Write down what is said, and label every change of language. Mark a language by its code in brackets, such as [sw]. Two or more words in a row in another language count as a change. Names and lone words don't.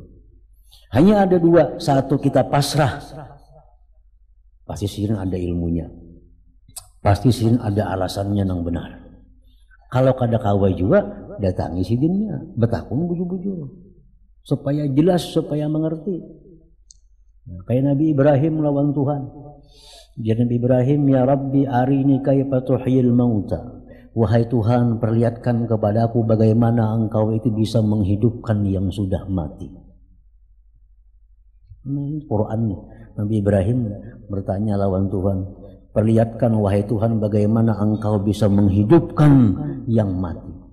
[bjn] Hanya ada dua, satu kita pasrah. Pasti sidin ada ilmunya. Pasti sidin ada alasannya yang benar. Kalau kada kawa juga, datangi sidinnya, betakun bujur-bujur. Supaya jelas, supaya mengerti. Nah, kayak Nabi Ibrahim lawan Tuhan. [ar] Jadi Nabi Ibrahim, يا رب أرني كيف تحيي الموتى. [bjn] Wahai Tuhan, perlihatkan kepadaku bagaimana engkau itu bisa menghidupkan yang sudah mati. Nah, ini Quran. Nabi Ibrahim bertanya lawan Tuhan, perlihatkan wahai Tuhan bagaimana engkau bisa menghidupkan yang mati.